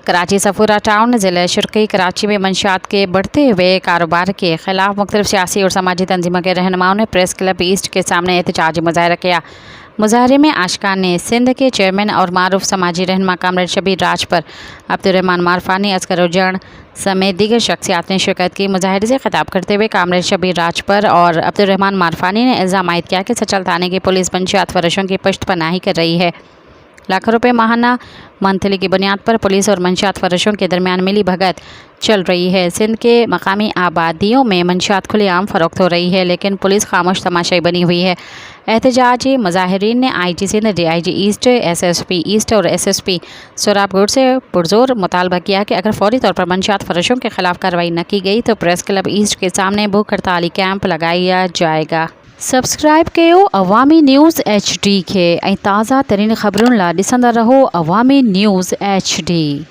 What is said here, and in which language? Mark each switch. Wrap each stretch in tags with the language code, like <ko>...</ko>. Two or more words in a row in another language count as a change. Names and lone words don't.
<ur>کراچی صفورا ٹاؤن ضلع شرقی کراچی میں منشیات کے بڑھتے ہوئے کاروبار کے خلاف مختلف سیاسی اور سماجی تنظیموں کے رہنماؤں نے پریس کلب ایسٹ کے سامنے احتجاجی مظاہرہ کیا. مظاہرے میں عاشقان نے سندھ کے چیئرمین اور معروف سماجی رہنما کامریڈ شبیر راج پر عبدالرحمان معرفانی، عسکر اجڑ سمیت دیگر شخصیات نے شرکت کی. مظاہرے سے خطاب کرتے ہوئے کامریڈ شبیر راج پر اور عبدالرحمان معرفانی نے الزام عائد کیا کہ سچل تھانے کی پولیس منشیات فروشوں کی پشت پناہی کر رہی ہے. لاکھوں روپے ماہانہ منتھلی کی بنیاد پر پولیس اور منشیات فروشوں کے درمیان ملی بھگت چل رہی ہے. سندھ کے مقامی آبادیوں میں منشیات کھلے عام فروخت ہو رہی ہے، لیکن پولیس خاموش تماشائی بنی ہوئی ہے. احتجاجی مظاہرین نے IG سندھ، DIG ایسٹ، SSP ایسٹ اور SSP سوراب گڑھ سے پرزور مطالبہ کیا کہ اگر فوری طور پر منشیات فروشوں کے خلاف کارروائی نہ کی گئی تو پریس کلب ایسٹ کے سامنے بھوک ہڑتالی کیمپ لگایا جائے گا.</ur> <sd>सब्सक्राइब कयो अवामी न्यूज़ HD के ऐं ताज़ा तरीन ख़बरुनि लाइ ॾिसंदा रहो अवामी न्यूज़ HD।</sd>